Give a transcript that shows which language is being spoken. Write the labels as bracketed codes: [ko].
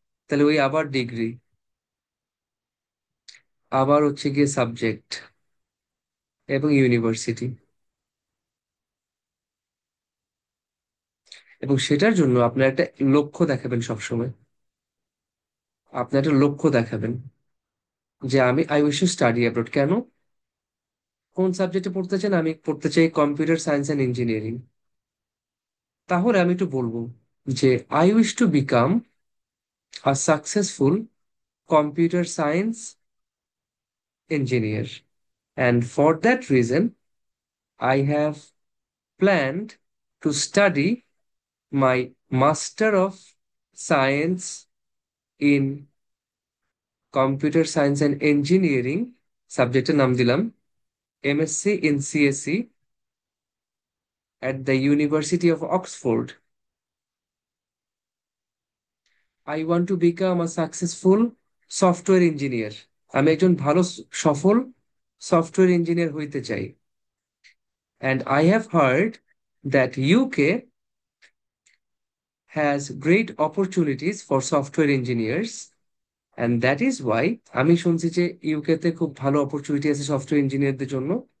[bn] তাহলে ওই আবার ডিগ্রি, আবার হচ্ছে গিয়ে সাবজেক্ট এবং ইউনিভার্সিটি, এবং সেটার জন্য আপনার একটা লক্ষ্য দেখাবেন সবসময়। আপনি একটা লক্ষ্য দেখাবেন যে আমি [en] I wish to study abroad, [bn] কেন, কোন সাবজেক্টে পড়তে চান? আমি পড়তে চাই কম্পিউটার সায়েন্স অ্যান্ড ইঞ্জিনিয়ারিং। তাহলে আমি একটু বলবো যে [en] I wish to become a successful computer science engineer, and for that reason I have planned to study my Master of Science in Computer Science and Engineering, [bn] সাবজেক্টের নাম দিলাম [en] MSc in CSE, at the University of Oxford. I want to become a successful software engineer. [bn] আমি একজন ভালো সফল software engineer হইতে চাই। [en] And I have heard that UK has great opportunities for software engineers. And that is why [bn] আমি শুনছি যে ইউকেতে খুব ভালো অপরচুনিটি আছে সফটওয়্যার ইঞ্জিনিয়ারদের জন্য।